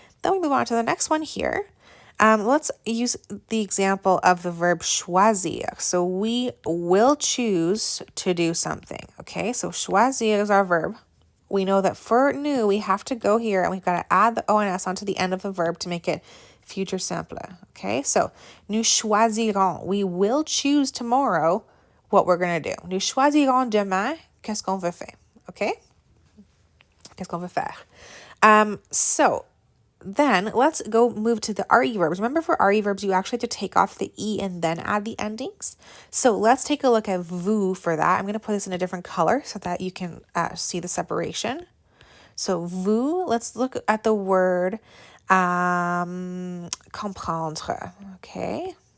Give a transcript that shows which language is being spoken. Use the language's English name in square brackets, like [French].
[English] Then we move on to the next one here. Let's use the example of the verb choisir. So we will choose to do something. Okay, so choisir is our verb. We know that for nous, we have to go here and we've got to add the O and S onto the end of the verb to make it futur simple. [French] Okay, so nous choisirons. [English] We will choose tomorrow what we're going to do. [French] Nous choisirons demain qu'est-ce qu'on veut faire. Okay? Qu'est-ce qu'on veut faire? [English] So then let's go move to the RE verbs. Remember for RE verbs, you actually have to take off the E and then add the endings. So let's take a look at vous for that. I'm going to put this in a different color so that you can see the separation. So vous, let's look at the word comprendre. Okay.